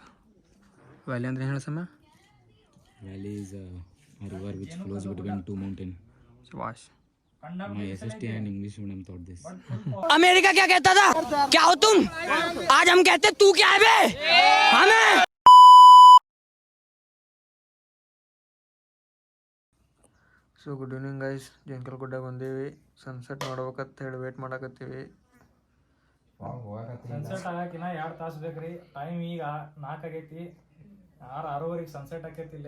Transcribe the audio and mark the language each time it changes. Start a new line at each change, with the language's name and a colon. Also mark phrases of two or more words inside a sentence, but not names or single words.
Kannada: ವ್ಯಾಲಿ ಅಂದ್ರೆ ಏನು ಹೇಳ ಸಮ?
English: Valley is a river which flows between two mountains.
Kannada: ಸುಭಾಷ್.
English: My SST and English medium taught this.
Hindi: अमेरिका क्या कहता था? क्या हो तुम? आज हम कहते तू क्या है बे? हमें
English: So good evening guys.
Kannada: ಜೇನ್ಕಲ್ ಗುಡ್ಡ ಬಂದೀವಿ. ಸನ್ಸೆಟ್ ನೋಡ್ಬೇಕಂತ ಹೇಳಿ ವೇಟ್ ಮಾಡಕತ್ತೀವಿ. ಸನ್ಸೆಟ್ ಆಗಕ್ಕಿನ್ನ 2 ತಾಸು ಬೇಕ್ರಿ. ಟೈಮ್ ಈಗ 4 ಆಗೈತಿ. 6:30 ಸನ್ಸೆಟ್ ಆಕೈತಿ. ಇಲ್ಲೇ